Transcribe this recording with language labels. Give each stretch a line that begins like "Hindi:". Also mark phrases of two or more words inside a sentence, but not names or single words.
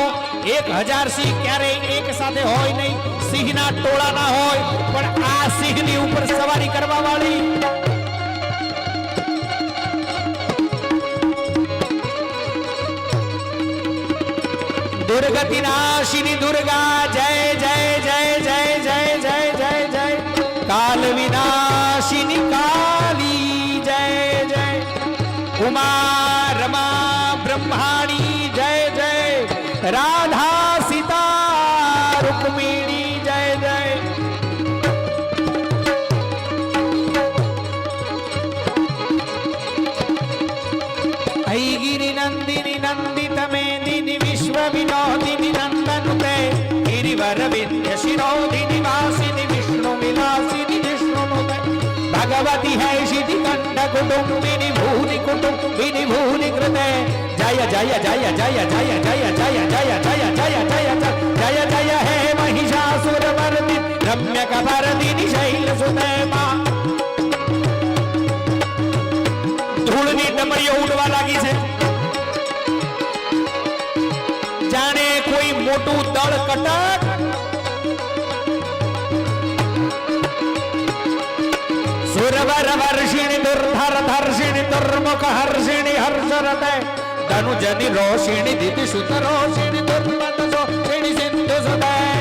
Gujarati: 1000 સિંહ ક્યારેય એક સાથે હોય નહીં, સિંહના ટોળા ના હોય, પણ આ સિંહની ઉપર સવારી કરવા વાળી દુર્ગતિ નાશિની દુર્ગા જય જય જય જય જય જય જય જય. કાલ વિનાશિની કાલી જય જય. ઉમા રમા બ્રહ્માણી જય જય. રાધા સીતા રૂકમિણી જય જય.
Sanskrit: ऐगिरि नंदिनी नंदित मेदिनी विश्व विनोदिनी नंदनुते गिरिवर विंध्य शिरोदिनी वासिनी विष्णु विलासिनी विष्णुनुते भगवती है शिति कंड कुटुंबिनी भूनि कुटुंबिनी भूनि कृते जय जय जय जय जय जय जय जय जय जय जय जय जय हे महिषासुर मर्दिनी रम्य कबरदिनी शैल सुते मां.
Gujarati: ધૂળની ડમરીઓ ઉડવા લાગી છે, જાણે કોઈ મોટું દળ કટક.
Sanskrit: સુરવર વર્ષિણી દુર્ધર ધર્ષિણી દુર્મુખ હર્ષિણી હર્ષરતે ધનુજની રોષિણી દિતિ સુત રોષિણી દુર્મત સોષિણી સિંધુ સુતે.